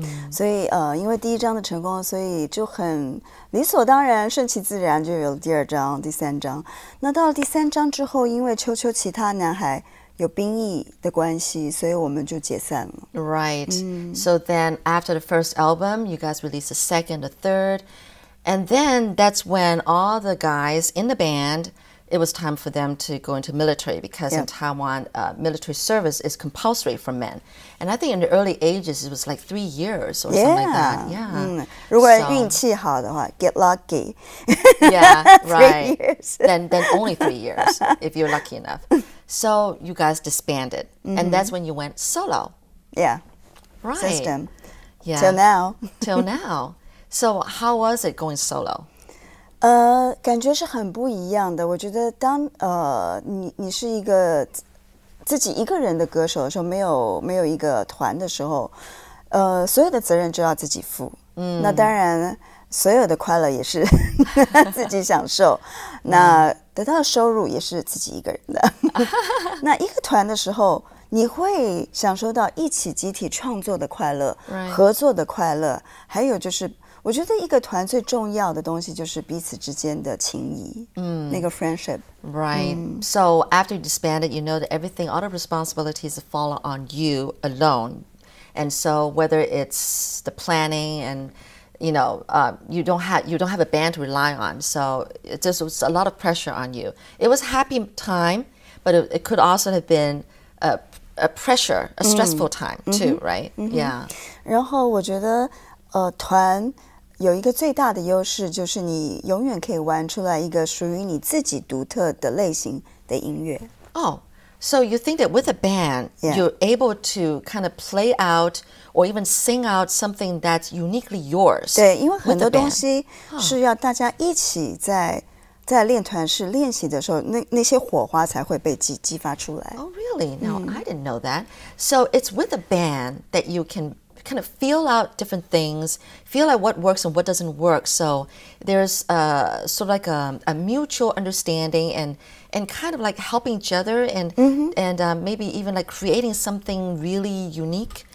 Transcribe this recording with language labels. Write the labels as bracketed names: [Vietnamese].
[Chinese] 所以因为第一章的成功，所以就很理所当然、顺其自然就有了第二章、第三章。那到了第三章之后，因为秋秋其他男孩有兵役的关系，所以我们就解散了。 [English] Right. So then after the first album, you guys released the second, the third, and then that's when all the guys in the band, it was time for them to go into military because in Taiwan, military service is compulsory for men. And I think in the early ages, it was like 3 years or something like that. Yeah. [Chinese] 如果运气好的话 [English] get lucky. Yeah, right. 3 years. Then only 3 years if you're lucky enough. So you guys disbanded. And that's when you went solo. Yeah. Right. System. Yeah. Till now. Till now. So how was it going solo? [Chinese] 感觉是很不一样的。我觉得当你是一个自己一个人的歌手的时候，没有一个团的时候，所有的责任就要自己负。那当然，所有的快乐也是自己享受，那得到的收入也是自己一个人的。那一个团的时候，你会享受到一起集体创作的快乐，合作的快乐，还有就是。我觉得一个团最重要的东西就是彼此之间的情谊，那个 friendship. [English] Right. So after you disbanded, you know that everything, all the responsibilities fall on you alone. And so whether it's the planning and you don't have a band to rely on. So it just was a lot of pressure on you. It was a happy time, but it could also have been a pressure, a stressful time too, right? Yeah. [Chinese] 然后我觉得团有一个最大的优势，就是你永远可以玩出来一个属于你自己独特的类型的音乐。 [English] So you think that with a band, you're able to kind of play out or even sing out something that's uniquely yours. [Chinese] 对，因为很多东西是要大家一起在练团室练习的时候，那些火花才会被激发出来。 [English] Oh, really? No, I didn't know that. So it's with a band that you can kind of feel out different things, feel out what works and what doesn't work. So there's sort of like a mutual understanding and kind of like helping each other and maybe even like creating something really unique.